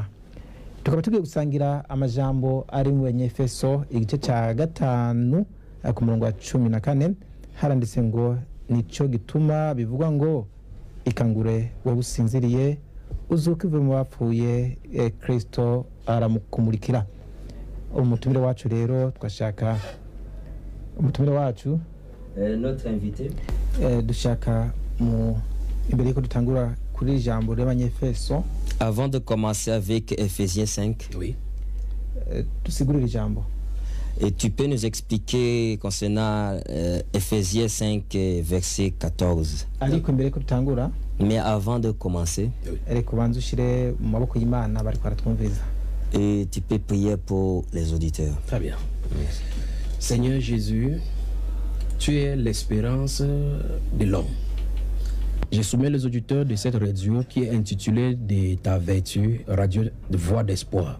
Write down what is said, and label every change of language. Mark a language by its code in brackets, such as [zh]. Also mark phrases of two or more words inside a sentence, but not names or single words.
[rn] Tukaba tugiye gusangira amajambo ari mu Efeso igice cya 5 ku murongo wa 14 haranditse ngo nico gituma bivugwa ngo ikangure wowe usinziriye uzuka uve mu bapfuye Kristo aramukumurikira. Umutumire wacu rero twashaka umutumire wacu [fr] Notre invité [rn] dushaka mu imbere ko dutangura kuri jambo y'Abanyefeso. [fr] Avant de commencer avec Ephésiens 5, oui. [rn] Tusigurire ijambo. [fr] Et tu peux nous expliquer concernant Ephésiens 5 verset 14. [rn] Ariko imbere ko dutangura [fr] Mais avant de commencer, [rn] ariko banza ushire mu maboko y'Imana bari kwaratwumviza. [fr] Et tu peux prier pour les auditeurs. Très bien. Seigneur Jésus, tu es l'espérance de l'homme. Je soumets les auditeurs de cette radio qui est intitulée de ta vertu, radio de voix d'espoir.